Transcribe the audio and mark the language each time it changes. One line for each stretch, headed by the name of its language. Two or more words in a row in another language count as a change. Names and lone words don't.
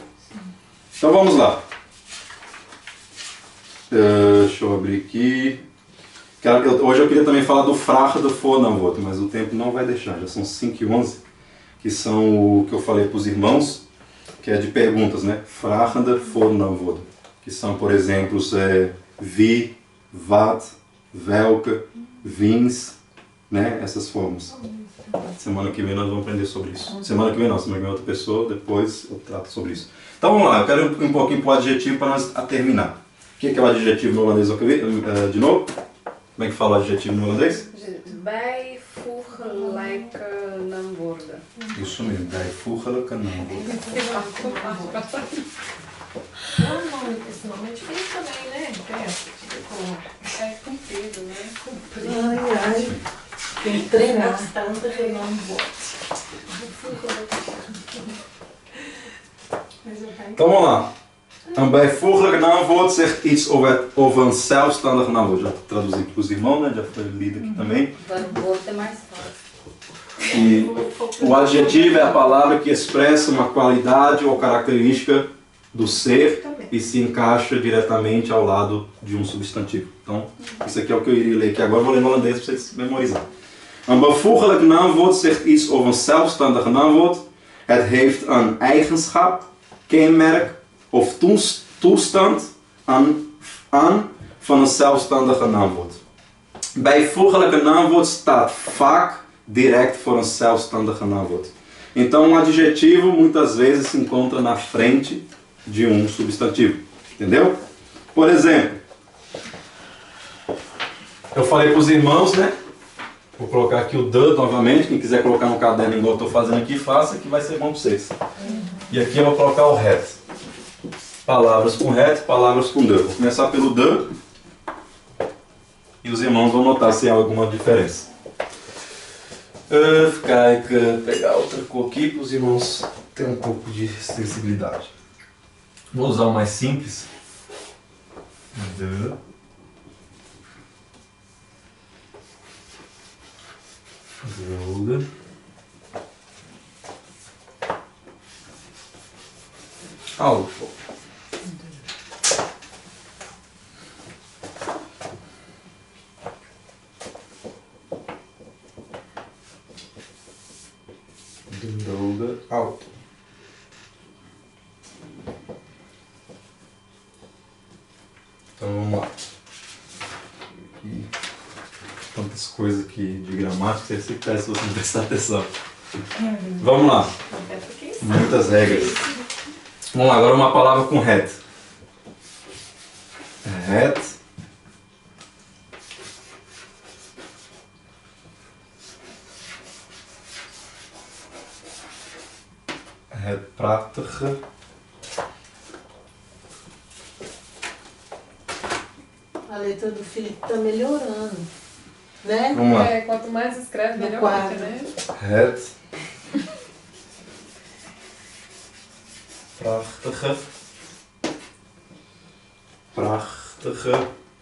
Portuguese: Então vamos lá. Deixa eu abrir aqui. Hoje eu queria também falar do
Dutch: frachde voornaamwoord,
Portuguese: mas o tempo não vai deixar. Já são 5h11, que são o que eu falei para os irmãos, que é de perguntas, né?
Dutch: Frachde voornaamwoord,
Portuguese: que são, por exemplo,
Dutch: wie, wat, welke, wiens,
Portuguese: né? Essas formas. Semana que vem nós vamos aprender sobre isso. Semana que vem não, semana que vem outra pessoa, depois eu trato sobre isso. Então vamos lá, eu quero ir um pouquinho para o adjetivo para nós terminar. O que é o adjetivo no holandês? De novo? Como é que fala o adjetivo no holandês?
Dutch: Bijvoeglijke naamwoorden.
Portuguese: Isso mesmo,
Dutch: bijvoeglijke naamwoorden.
Portuguese: Esse nome é difícil também, né? É comprido, né? Ai, ai. Tem que treinar. Bastante
Dutch: de naamwoord.
Portuguese: Então vamos lá.
Dutch: Een bijvoeglijk naamwoord zegt iets over een zelfstandig naamwoord.
Portuguese: Já traduzi para os irmãos, né? Já foi lido aqui também. Verbo é mais fácil. E o adjetivo é a palavra que expressa uma qualidade ou característica do ser e se encaixa diretamente ao lado de um substantivo. Então, isso aqui é o que eu iria ler aqui agora. Vou ler no holandês para vocês memorizarem.
Dutch: Een bijvoeglijk naamwoord zegt iets over een zelfstandig naamwoord. Het heeft een eigenschap, kenmerk of toestand aan van een zelfstandige naamwoord. Bijvoeglijke naamwoord staat vaak direct voor een zelfstandige naamwoord.
Portuguese: Então, adjetivo muitas vezes se encontra na frente de um substantivo. Entendeu? Por exemplo, eu falei para os irmãos, né? Vou colocar aqui o de novamente. Quem quiser colocar no caderno igual eu estou fazendo aqui, faça que vai ser bom para vocês. E aqui eu vou colocar o het. Palavras com het, palavras com de. Vou começar pelo de. E os irmãos vão notar se há alguma diferença. Pegar outra cor aqui para os irmãos terem um pouco de sensibilidade. Vou usar o mais simples.
Dutch: De. Wilde. Auto. Wilde. Auto.
Portuguese: Então vamos lá. Aqui. Tantas coisas aqui de gramática, você se pede se você não prestar atenção. Vamos lá. Muitas regras. Vamos lá, agora uma palavra com het.
Dutch: Het. Het prachtige.
Portuguese: A letra do Felipe está melhorando, né? Vamos lá. É, quanto mais escreve, No melhor quadro. fica, né?
Dutch: Het prachtige. Prachtige.